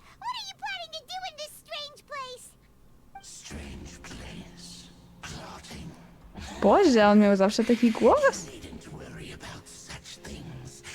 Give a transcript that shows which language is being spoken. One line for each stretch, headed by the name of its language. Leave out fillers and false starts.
English: What are you planning to do in this strange place? Strange place. Plotting.
Polish: Boże, on miał zawsze taki głos.
English: Needn't worry about such things.